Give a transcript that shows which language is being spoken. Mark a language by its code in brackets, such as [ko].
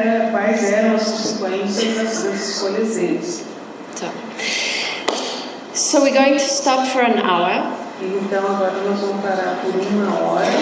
[pt] Quais eram as consequências das escolhas deles. [en] So we're going to stop for an hour. [pt] Então agora nós vamos parar por 1 hora.